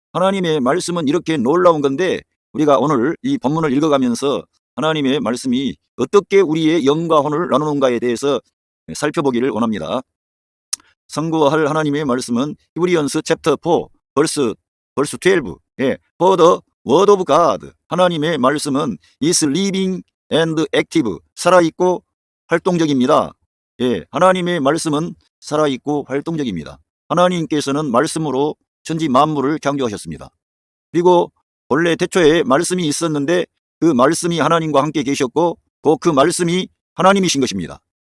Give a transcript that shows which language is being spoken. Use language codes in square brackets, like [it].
[ko] 하나님의 말씀은 이렇게 놀라운 건데 우리가 오늘 이 본문을 읽어가면서 하나님의 말씀이 어떻게 우리의 영과 혼을 나누는가에 대해서 살펴보기를 원합니다. 선고할 하나님의 말씀은 [en] 히브리언스 챕터 4 벌스 12. For the word of God. [ko] 하나님의 말씀은 [en] is living and active. [ko] 살아있고 활동적입니다. 하나님의 말씀은 살아있고 활동적입니다. 하나님께서는 말씀으로 천지 만물을 창조하셨습니다. 그리고 본래 태초에 말씀이 있었는데 그 말씀이 하나님과 함께 계셨고 그 말씀이 하나님이신 것입니다.